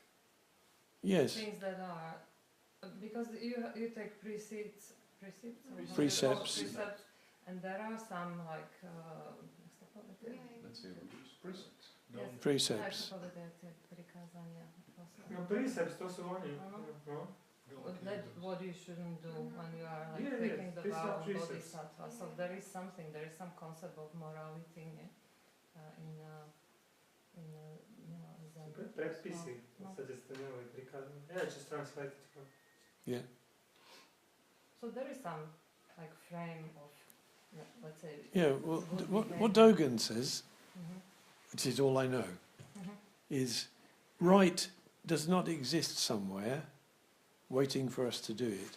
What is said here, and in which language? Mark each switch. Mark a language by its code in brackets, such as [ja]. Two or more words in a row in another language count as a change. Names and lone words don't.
[en] Yes. things that are because you take precepts, and there are some like Let's say precepts. yes, Precepts. [sk] No, precepts, to sú oni. [en] No? What you shouldn't do when you are like Yeah, taking yes, the these vow are of precepts. bodhisattva. So there is some concept of morality. Yeah? Zen. [sk] Predpisy, v [en] No. [sk] podstate ste nemali príkladom. [en] Yeah, just translate it from. Yeah. So there is some like frame of, let's say. Yeah, well, good what behavior. Dogen says, Mhm. which is all I know, Mhm. is right does not exist somewhere waiting for us to do it.